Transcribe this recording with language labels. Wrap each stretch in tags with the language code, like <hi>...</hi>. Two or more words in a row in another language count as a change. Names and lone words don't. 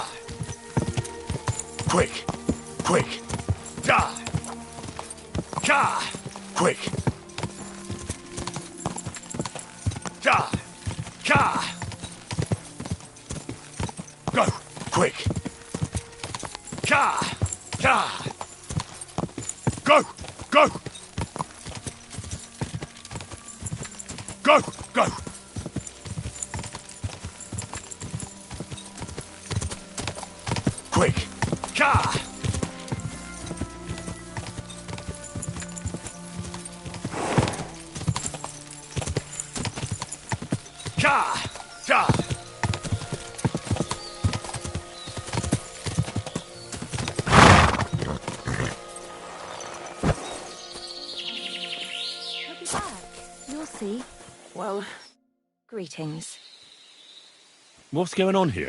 <en>Quick! Quick! Ja! Ja! Quick! Ja! Ja! Go! Quick! Ja! Ja! Go! Go! Go! Go! Quick! Ka! Ka! Ka! I'll be back. You'll see. Well, greetings. What's going on here?</en>